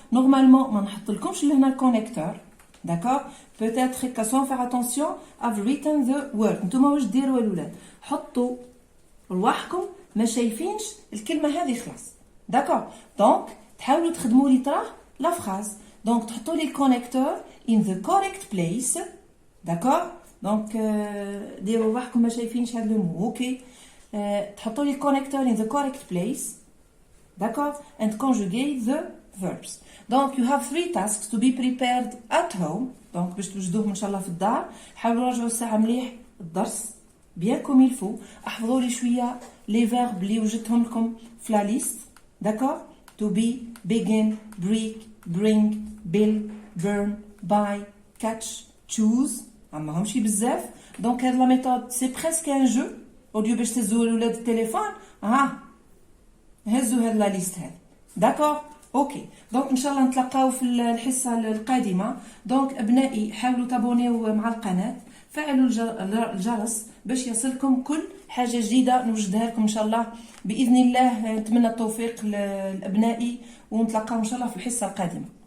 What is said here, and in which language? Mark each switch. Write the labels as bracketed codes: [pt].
[fr] Normalement [ar] ما نحطلكمش لهنا الكونكتور. [fr] D'accord. Peut-être [ar] هكا [fr] sans faire attention [en] I've written the word. [ar] نتوما واش ديروا الولاد؟ حطوا رواحكم ما شايفينش الكلمة هذه خلاص. [fr] D'accord. [ar] Donc تحاولوا تخدموا لي تراه لا phrase. Donc تحطوا لي الكونكتور [en] in the correct place. [fr] D'accord. [ar] Donc ديروا رواحكم ما شايفينش هذا لو مو. اوكي. تحطوا لي الكونكتور [en] in the correct place. [fr] D'accord. [en] And conjugate the verbs. Donc you have 3 tasks to be prepared at home. [ar] Donc باش توجدوهم ان شاء الله في الدار. حاولوا راجعوا الساعه مليح الدرس [fr] bien comme il faut. [ar] احفظوا لي شويه لي فيرب اللي وجدتهم لكم في لا ليست. [fr] D'accord. [en] To be, begin, break, bring, build, burn, buy, catch, choose. [ar] ما همشي بزاف. Donc هاد لا ميثود سي بريسك ان جو. اوديو باش تهزوا الاولاد التليفون هزوا هاد لا ليست هاد. داكور. اوكي. دونك ان شاء الله نتلاقاو في الحصه القادمه. دونك ابنائي حاولوا تابونيو مع القناه، فعلوا الجرس باش يصلكم كل حاجه جديده نوجدها لكم ان شاء الله باذن الله. نتمنى التوفيق لابنائي ونتلاقاو ان شاء الله في الحصه القادمه.